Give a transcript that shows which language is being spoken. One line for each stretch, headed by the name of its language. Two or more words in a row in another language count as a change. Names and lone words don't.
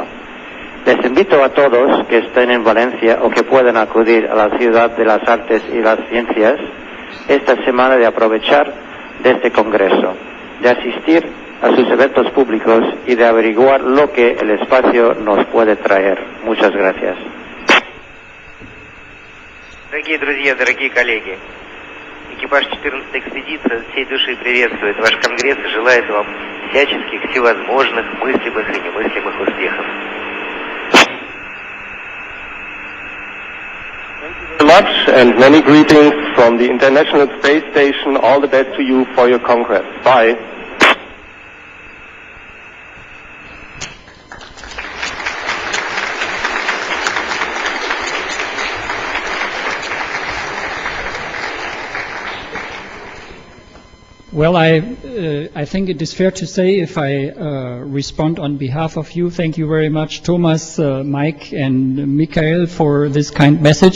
Spanish: Les invito a todos que estén en Valencia o que puedan acudir a la ciudad de las artes y las ciencias esta semana de aprovechar de este congreso, de asistir a sus eventos públicos y de averiguar lo que el espacio nos puede traer. Muchas gracias.
Russian: Дорогие друзья, дорогие коллеги, экипаж 14-й экспедиции от всей души приветствует ваш конгресс и желает вам всяческих, всевозможных, мыслимых и немыслимых успехов.
English: Thank you very much, and many greetings from the International Space Station. All the best to you for your congress. Bye. Well, I think it is fair to say, if I respond on behalf of you, thank you very much, Thomas, Mike, and Michael, for this kind message.